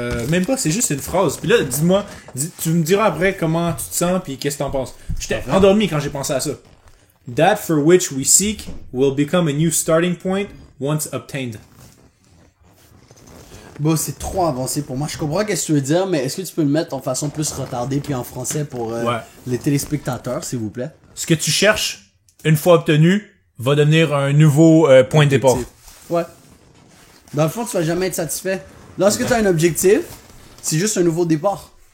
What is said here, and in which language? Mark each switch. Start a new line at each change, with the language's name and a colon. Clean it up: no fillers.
French: Même pas, c'est juste une phrase. Puis là, dis-moi, tu me diras après comment tu te sens, puis qu'est-ce que t'en penses. J'étais endormi quand j'ai pensé à ça.
English: That for which we seek will become a new starting point once obtained.
French: Bon, c'est trop avancé pour moi. Je comprends ce que tu veux dire, mais est-ce que tu peux le mettre en façon plus retardée puis en français pour Ouais. les téléspectateurs, s'il vous plaît? Ce que tu cherches, une fois obtenu, va devenir un nouveau point de départ. Ouais. Dans le fond, tu vas jamais être satisfait. Lorsque tu as un objectif, c'est juste un nouveau départ.